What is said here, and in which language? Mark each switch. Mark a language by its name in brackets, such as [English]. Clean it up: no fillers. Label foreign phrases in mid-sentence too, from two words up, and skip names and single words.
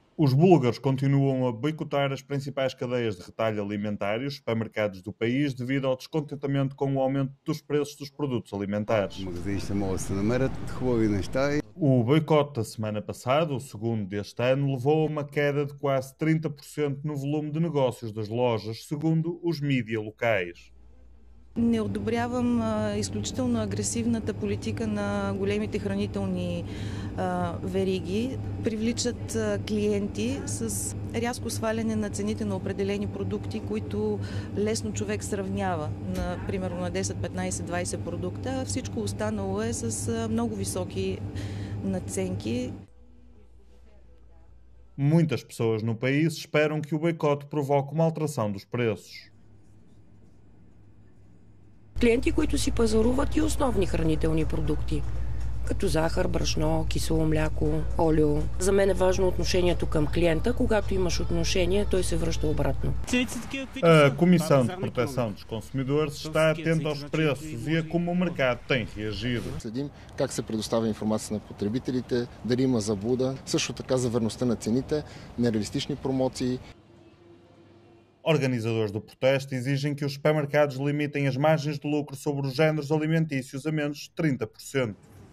[Portuguese] Os búlgaros continuam a boicotar as principais cadeias de retalho alimentar e os supermercados do país devido ao descontentamento com o aumento dos preços dos produtos alimentares. O boicote da semana passada, o segundo deste ano, levou a uma queda de quase 30% no volume de negócios das lojas, segundo os mídia locais. [Bulgarian] Не одобрявам изключително агресивната политика на големите хранителни вериги. Привличат клиенти с рязко сваляне на цените на определени продукти, които лесно човек сравнява. Примерно на 10, 15, 20 продукта. Всичко останало е с много високи надценки. [Portuguese] Muitas pessoas no país esperam que o boicote provoque uma alteração dos preços. [Bulgarian] Клиенти, които си пазаруват и основни хранителни продукти, като захар, брашно, кисело мляко, олио. За мен е важно отношението към клиента. Когато имаш отношение, той се връща обратно. [Portuguese] A Comissão de Proteção dos Consumidores está atenta aos preços e a como o mercado tem reagido. [Bulgarian] Следим как се предоставя информация на потребителите, дали има заблуда, също така за верността на цените, нереалистични промоции. [Portuguese] Organizadores do protesto exigem que os supermercados limitem as margens de lucro sobre os géneros alimentícios a menos 30%.